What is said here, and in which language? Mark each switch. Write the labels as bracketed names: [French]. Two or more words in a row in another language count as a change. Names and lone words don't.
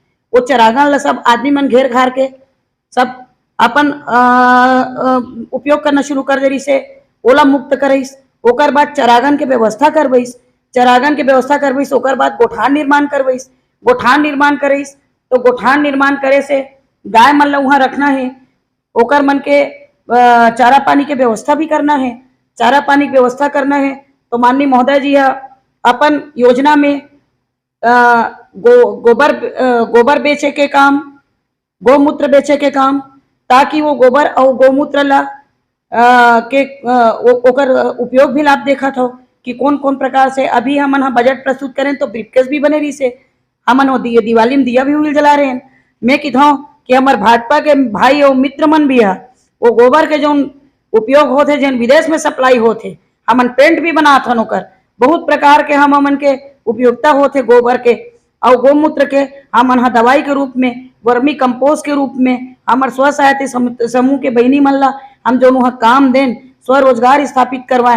[Chhattisgarhi] वो चरागन ला सब आदमी मन घेर घार के सब अपन उपयोग करना शुरू कर दे रही से, ओला मुक्त करईस। ओकर बाद चरागन के व्यवस्था करवईस, चरागन के व्यवस्था करवईस, ओकर बाद गोठान निर्माण करवईस, गोठान निर्माण करईस। तो गोठान निर्माण करे से गाय मन ला वहां रखना है, ओकर मन के चारा पानी के व्यवस्था भी करना है, चारा पानी की व्यवस्था करना है। तो माननीय महोदय जी अपन योजना में गोबर बेचे के काम, गौमूत्र बेचे के काम, ताकि वो गोबर और गौमूत्र ला के ओकर उपयोग भी लाभ देखा था कि कौन कौन प्रकार से। अभी हम बजट प्रस्तुत करें तो ब्रीफकेस भी बने रही से, हमन वो दिवाली में दिया भी जला रहे हैं। मैं किधो कि हमार भाजपा के भाई और मित्र मन भी है वो गोबर के जो उपयोग होते जन विदेश में सप्लाई होते, हमन पेंट भी बनात हन, ओकर बहुत प्रकार के हमन के उपयोगिता होते गोबर के और गौमूत्र के। हमन दवाई के रूप में, [English] vermi compost [Chhattisgarhi] के रूप में, हमार स्व सहायता समूह के बहनी मन ला हम जो काम दें, स्वरोजगार स्थापित करवाएं।